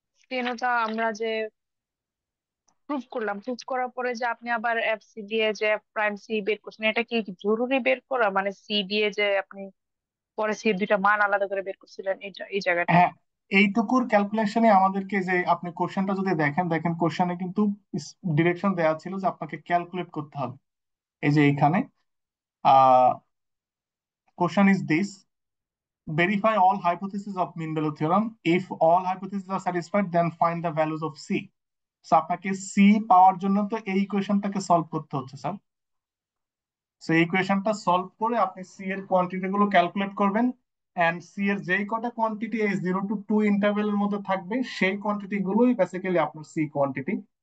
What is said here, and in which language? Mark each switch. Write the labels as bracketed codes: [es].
[bn] তিনটা আমরা যে প্রুফ করলাম, প্রুফ করার পরে যে আপনি আবার এফ সি দিয়ে যে এফ প্রাইম সি বের করছেন, এটা কি জরুরি বের করা? মানে সি দিয়ে যে আপনি পরে সি এর দুইটা মান আলাদা করে বের করছিলেন, এই জায়গাটায়। হ্যাঁ, এইটুকুর ক্যালকুলেশনে আমাদেরকে যে আপনি কোশ্চেনটা যদি দেখেন কোশ্চেনে কিন্তু ডিরেকশন দেওয়া ছিল যে আপনাকে ক্যালকুলেট করতে হবে। এই যে এইখানে [en] Question is this: verify all hypotheses of mean value theorem. If all hypotheses are satisfied, then find the values of C. [bn] So আপনাকে সি পাওয়ার জন্য তো এই ইকুয়েশনটাকে সলভ করতে হচ্ছে স্যার। সো এই ইকুয়েশনটা সলভ করে আপনি সি এর কোয়ান্টিটি গুলো ক্যালকুলেট করবেন, এন্ড সি এর যেই কটা কোয়ান্টিটি এই 0 to 2 ইন্টারভেলের মধ্যে থাকবে সেই কোয়ান্টিটি গুলোই বেসিক্যালি আপনার সি কোয়ান্টিটি।